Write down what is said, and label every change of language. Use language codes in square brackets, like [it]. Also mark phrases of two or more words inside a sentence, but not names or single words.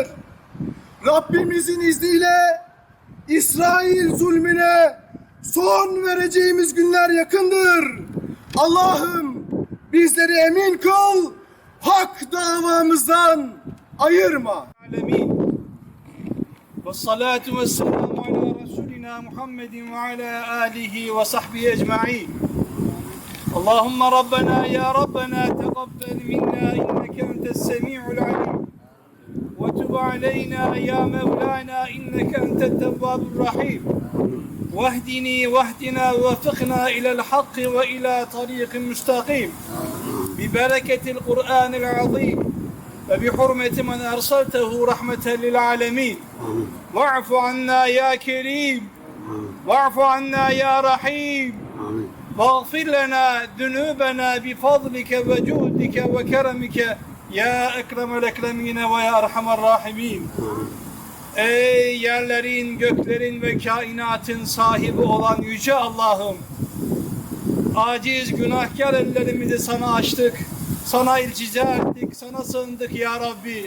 [tr] Rabbimizin izniyle İsrail zulmüne son vereceğimiz günler yakındır. Allah'ım bizleri emin kıl, hak davamızdan ayırma. Alemin. [ar] والصلاة والسلام على رسولنا محمد وعلى آله وصحبه أجمعين. اللهم ربنا يا ربنا تقبل منا إنك أنت السميع العليم وتب علينا يا مولانا إنك أنت التواب الرحيم واهدني واهدنا ووفقنا إلى الحق وإلى طريق مستقيم ببركة القرآن العظيم وبحرمة من أرسلته رحمة للعالمين واعف عنا يا كريم واعف عنا يا رحيم واغفر لنا ذنوبنا بفضلك وجودك وكرمك يا أكرم الأكرمين ويا أرحم الراحمين. [tr] Ey yerlerin, göklerin ve kainatın sahibi olan yüce Allah'ım, aciz günahkar ellerimizi sana açtık, sana iltica ettik, sana sığındık [ar] يا رب.